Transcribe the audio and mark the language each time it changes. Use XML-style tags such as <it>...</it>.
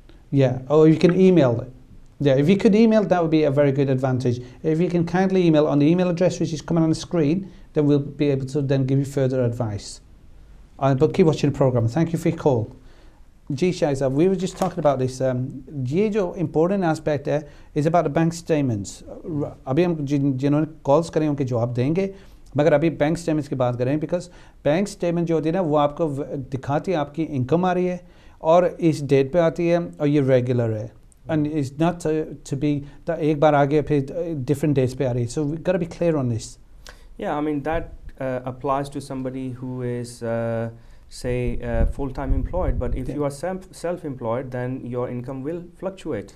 <en>Yeah, or you can email it. Yeah, if you could email, that would be a very good advantage. If you can kindly email on the email address which is coming on the screen, then we'll be able to then give you further advice. But keep watching the program. Thank you for your call. Ji Shahzad, we were just talking about this.</en> <hi>ये जो</hi> <en>important aspect है is about the bank statements.</en> <hi>अभी हम जिन्होंने calls करें उनके जवाब देंगे, मगर अभी बैंक स्टेटमेंट्स की बात करें, बिकॉज बैंक स्टेटमेंट जो होती है ना वो आपको दिखाती है आपकी इनकम आ रही है और इस डेट पे आती है और ये रेगुलर है.</hi> <en>And it's not to be that</en> <hi>एक बार आगे फिर different dates पे आ रही है.</hi> <en>So we've got to be clear on this. Yeah, I mean that applies to somebody who is say full-time employed, but if you are self-employed, then your income will fluctuate.</en>